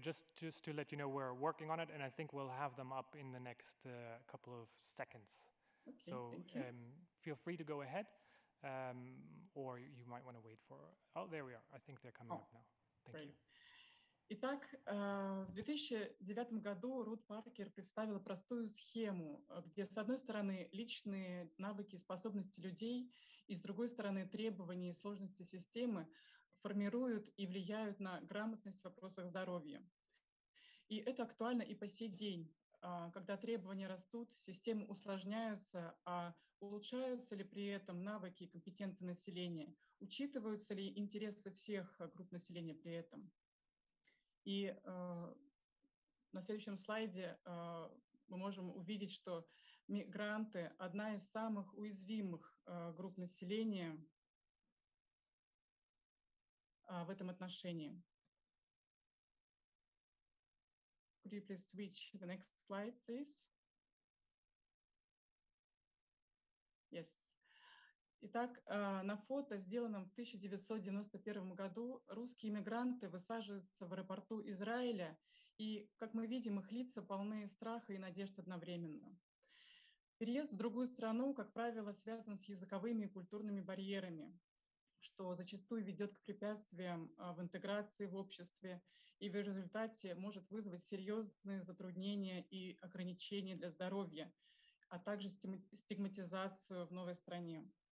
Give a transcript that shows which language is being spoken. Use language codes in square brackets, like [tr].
[en] Just to let you know, we're working on it, and I think we'll have them up in the next couple of seconds. Okay, So feel free to go ahead, or you might want to wait for... Oh, there we are. I think they're coming up now. Thank you. [ru] Итак, в 2009 году Рут Паркер представила простую схему, где, с одной стороны, личные навыки и способности людей, и, с другой стороны, требования и сложности системы формируют и влияют на грамотность в вопросах здоровья. И это актуально и по сей день, когда требования растут, системы усложняются, а улучшаются ли при этом навыки и компетенции населения, учитываются ли интересы всех групп населения при этом. И на следующем слайде мы можем увидеть, что мигранты – одна из самых уязвимых групп населения в этом отношении. [en] Could you please switch the next slide, please? Yes. [ru] Итак, на фото, сделанном в 1991 году, русские мигранты высаживаются в аэропорту Израиля, и, как мы видим, их лица полны страха и надежд одновременно. Переезд в другую страну, как правило, связан с языковыми и культурными барьерами, что зачастую ведет к препятствиям в интеграции в обществе и в результате может вызвать серьезные затруднения и ограничения для здоровья, а также стигматизацию в новой стране.